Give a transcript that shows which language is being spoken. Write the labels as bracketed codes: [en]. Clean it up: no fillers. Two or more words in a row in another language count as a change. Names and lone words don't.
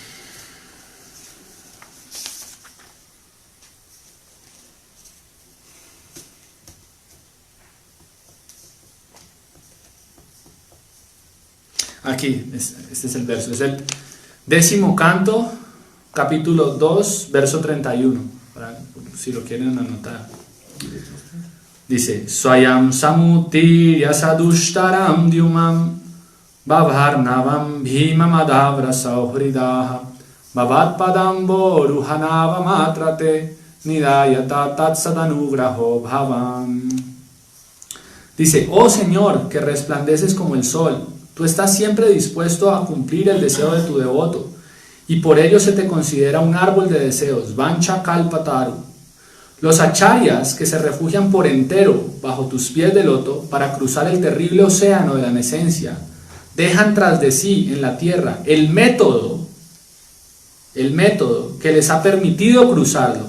[es] Aquí, este es el verso, es el 10º canto, capítulo 2, verso 31, si lo quieren anotar. Dice, [sa] स्वयं समुत्तीर्य सुदुस्तरं द्युमन् भवार्णवं भीमम् अदभ्र सौहृदाः भवत् पदाम्भो रुहनावम् अत्र ते निधाय यातास्तत्सदनुग्रहो भवान्. [es] Dice, oh Señor, que resplandeces como el sol, tú estás siempre dispuesto a cumplir el deseo de tu devoto, y por ello se te considera un árbol de deseos, [sa] वाञ्छा कल्पतरु. [es] Los acharyas que se refugian por entero bajo tus pies de loto para cruzar el terrible océano de la nesencia, dejan tras de sí en la tierra el método que les ha permitido cruzarlo.